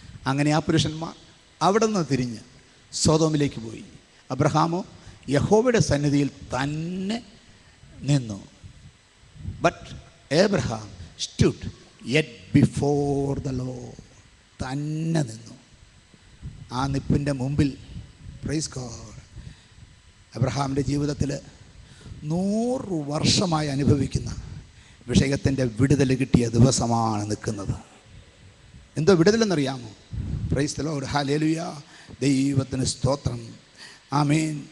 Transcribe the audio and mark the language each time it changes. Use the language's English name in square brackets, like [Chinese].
[Malayalam] അങ്ങനെ ആ പുരുഷന്മാർ അവിടെ നിന്ന് തിരിഞ്ഞ് സൊദോമിലേക്ക് പോയി. അബ്രഹാമോ യഹോവയുടെ സന്നിധിയിൽ തന്നെ നിന്നു. [English] But Abraham stood yet before the Lord. [Malayalam] തന്നെ നിന്നു. ആ നിപ്പിൻ്റെ മുമ്പിൽ [English] praise God [Malayalam] അബ്രഹാമിൻ്റെ ജീവിതത്തിൽ 100 വർഷമായി അനുഭവിക്കുന്ന വിഷയത്തിൻ്റെ വിടുതൽ കിട്ടിയ ദിവസമാണ് നിൽക്കുന്നത്. എന്തോ വിടുതലെന്നറിയാമോ? [English] praise the Lord, [Malayalam] ഹല്ലേലൂയ, ദൈവത്തിന് സ്തോത്രം, ആമേൻ.